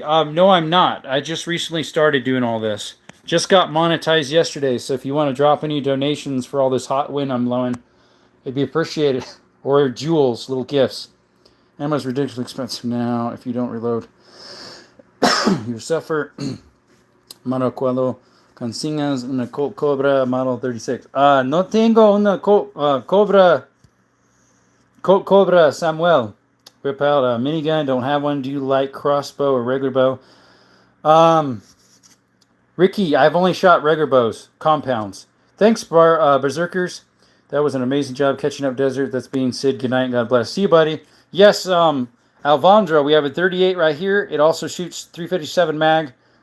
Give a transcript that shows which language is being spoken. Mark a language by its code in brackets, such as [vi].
[en] No, I'm not. I just recently started doing all this. Just got monetized yesterday, so if you want to drop any donations for all this hot wind I'm blowing, it'd be appreciated. Or jewels, little gifts. Ammo's ridiculously expensive now if you don't reload. You suffer. [es] Mano cuando consigas una Cobra Model 36. No tengo una Cobra Samuel. [en] Whip out a minigun. Don't have one. Do you like crossbow or regular bow? Ricky, I've only shot regular bows. Compounds. Thanks, Berserkers. That was an amazing job catching up, Desert. That's being Sid. Good night and God bless. See you, buddy. Yes, I Alvandro, we have a 38 right here. It also shoots 357 mag.